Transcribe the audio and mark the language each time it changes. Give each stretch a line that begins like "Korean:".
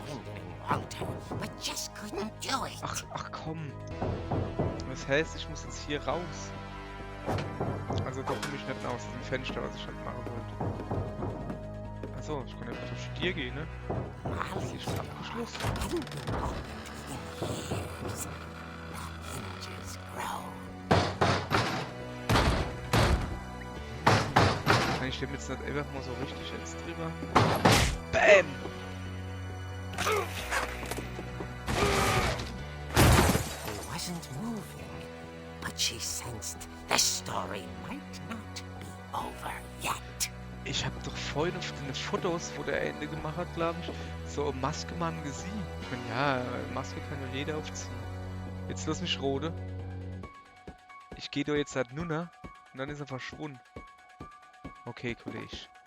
English: abandoning Walter, but just couldn't do it.
German: Ach komm. Das heißt, ich muss jetzt hier raus. Also doch komme ich nicht aus dem Fenster, was ich halt machen wollte. Achso, ich kann einfach durch die Tür gehen, ne? Das ist hier schon abgeschlossen.
English: Hadn't been opened in years. The hinges groan.
German: Kann ich dem jetzt nicht einfach mal so richtig jetzt drüber? BÄM!
English: He wasn't moving, but she sensed the story might not be over yet.
German: Ich habe doch vorhin auf den Fotos, wo der Ende gemacht hat, glaube ich, so eine Maske mal gesehen. Ich meine, ja, Maske kann ja jeder aufziehen. Jetzt lass mich rode. Ich gehe doch jetzt halt nunter und dann ist er verschwunden. Okay, Kollege.